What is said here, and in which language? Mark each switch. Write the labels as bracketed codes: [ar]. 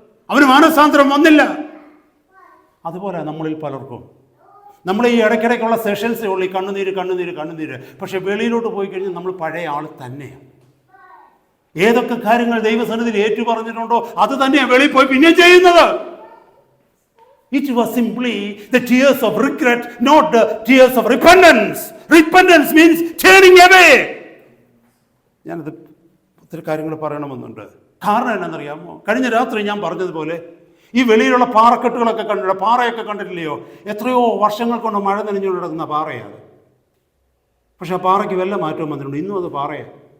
[ml] അവന് മാനസാന്തരം വന്നില്ല. അതുപോലെ നമ്മളിൽ പലർക്കും, നമ്മൾ ഈ ഇടയ്ക്കിടയ്ക്കുള്ള സെഷൻസേ ഉള്ളൂ ഈ കണ്ണുനീര് കണ്ണുനീര് കണ്ണുനീര്. പക്ഷെ വെളിയിലോട്ട് പോയി കഴിഞ്ഞാൽ നമ്മൾ പഴയ ആൾ തന്നെയാണ്. ഏതൊക്കെ കാര്യങ്ങൾ ദൈവസന്നിധിയിൽ ഏറ്റു പറഞ്ഞിട്ടുണ്ടോ അത് തന്നെയാണ് വെളിയിൽ പോയി പിന്നെ ചെയ്യുന്നത്. [en] It was simply the tears of regret, not the tears of repentance. Repentance means turning away. [ml] ഞാനത് ഒത്തിരി കാര്യങ്ങൾ പറയണമെന്നുണ്ട്. കാരണം എന്നാണെന്നറിയാമോ? കഴിഞ്ഞ രാത്രി ഞാൻ പറഞ്ഞതുപോലെ ഈ വെളിയിലുള്ള പാറക്കെട്ടുകളൊക്കെ കണ്ടില്ല, പാറയൊക്കെ കണ്ടിട്ടില്ലയോ? എത്രയോ വർഷങ്ങൾ കൊണ്ട് മഴ നനഞ്ഞു കിടക്കുന്ന പാറയാണ്. പക്ഷെ ആ പാറയ്ക്ക് വല്ല മാറ്റവും വന്നിട്ടുണ്ട്. ഇന്നും അത് പാറയാണ്.